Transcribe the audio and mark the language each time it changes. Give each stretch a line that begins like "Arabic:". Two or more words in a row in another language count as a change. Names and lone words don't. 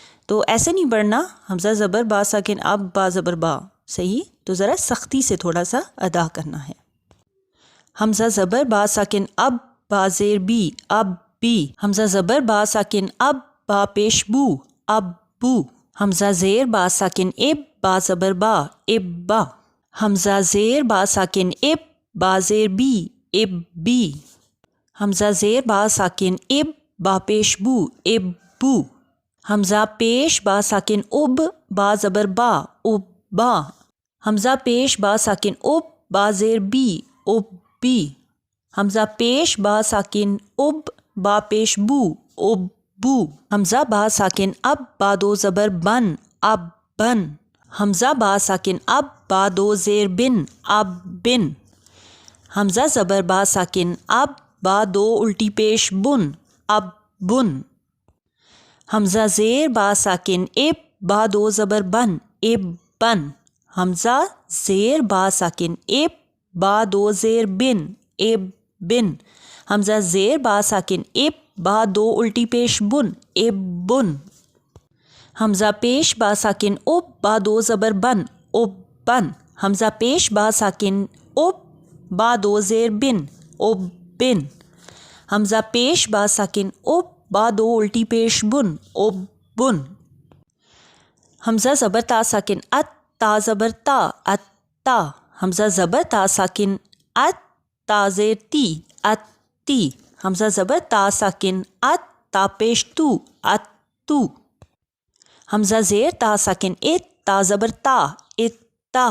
Urdu: تو ایسے نہیں پڑھنا، حمزہ زبر با ساکن اب، با زبر با، صحیح؟ تو ذرا سختی سے تھوڑا سا ادا کرنا ہے۔ حمزہ زبر با ساکن اب، با زیر بی، اب بی۔ حمزہ زبر با ساکن اب، با پیش بو، اب بو۔ حمزہ زیر با ساکن اب، با زبر با، اب با۔ حمزہ زیر با ساکن اب، با زیر بی، اب بی۔ حمزہ زیر با ساکن اب، با پیش بو، اب بو۔ حمزہ پیش با ساکن اب، با زبر با، اب با۔ حمزہ پیش با ساکن اب، با زیر بی، اب بی۔ حمزہ پیش با ساکن اب، با پیش بو، اب بو۔ حمزہ با ساکن اب، با دو زبر بن، اب بن۔ حمزہ با ساکن اب، با دو زیر بن، اب بن۔ حمزہ زبر با ساکن اب، با دو الٹی پیش بن، اب بن۔ حمزہ زیر با ساکن اب، با دو زبر بن، اب بن۔ حمزہ زیر با ساکن اب، با دو زیر بن، اب بن۔ حمزہ زیر با ساکن اب، با دو الٹی پیش بن، اب بن۔ حمزہ پیش با ساکن اب، با دو زبر بن، اب بن۔ حمزہ پیش با ساکن اب، با دو زیر بن، اب بن۔ حمزہ پیش با ساکن اب، با دو الٹی پیش بن، اب بن۔ حمزہ زبر تا ساکن ات، تا زبر تا، ات تا۔ حمزہ زبر تا ساکن ات، تا زیر تی، ات تی۔ حمزہ زبر تا ساکن ات، تا پیش تو، ات تو۔ حمزہ زیر تا ساکن ات، تا زبر تا، ات تا۔